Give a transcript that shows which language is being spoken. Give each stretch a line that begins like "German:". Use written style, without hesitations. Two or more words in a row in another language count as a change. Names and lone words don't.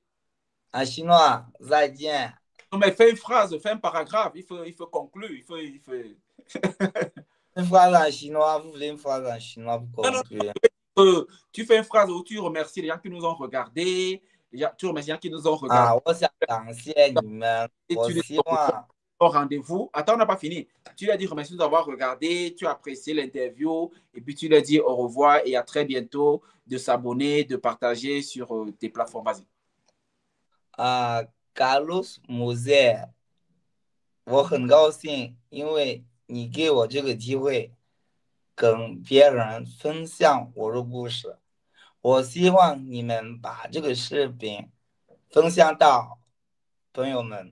French: En chinois,
Chinese: 再见.
French: Non, mais fais une phrase, fais un paragraphe. Il faut conclure. Une phrase en chinois, vous voulez une phrase en chinois pour conclure? Tu fais une phrase où tu remercies les gens qui nous ont regardés. Tu remercies les gens qui nous ont regardés.
Chinese: 啊，我想感谢你们，
French: Et
Chinese: 我
French: tu les
Chinese: 希望
French: au rendez-vous. Attends, on n'a pas fini. Tu leur dis remercie de nous avoir regardé, tu as apprécié l'interview, et puis tu leur dis au revoir et à très bientôt, de s'abonner, de partager sur tes plateformes. Vas-y.
Chinese: Carlos Mose， 我很高兴，因为你给我这个机会，跟别人分享我的故事。我希望你们把这个视频分享到朋友们。